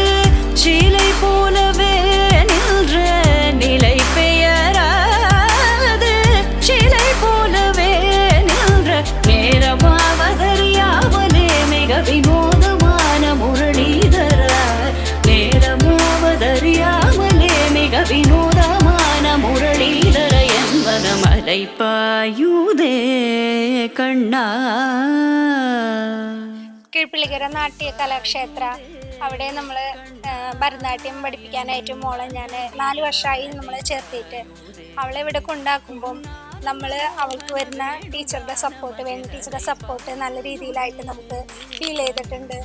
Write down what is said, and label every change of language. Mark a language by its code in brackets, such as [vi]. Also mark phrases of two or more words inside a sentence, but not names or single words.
[ta] சிலை போலவே நின்ற நிலை பெயராது சிலை போலவே நின்ற நேரமாவதறியாமலே மிக வினோதமான முரளிதர நேரமாவதறியாமலே மிக வினோதமான முரளிதர என்பத மலை பாயுதே കണ്ണാ. [ml] കീഴ്പ്പിള്ളിക്കര നാട്യ കലാക്ഷേത്ര അവിടെ നമ്മൾ ഭരതനാട്യം പഠിപ്പിക്കാനായിട്ട് മോളെ ഞാൻ 4 വർഷമായി നമ്മൾ ചേർത്തിട്ട് അവളെ ഇവിടെ കൊണ്ടാക്കുമ്പം നമ്മൾ അവൾക്ക് വരുന്ന ടീച്ചറുടെ സപ്പോർട്ട് ടീച്ചറുടെ സപ്പോർട്ട് നല്ല രീതിയിലായിട്ട് നമുക്ക് ഫീൽ ചെയ്തിട്ടുണ്ട്.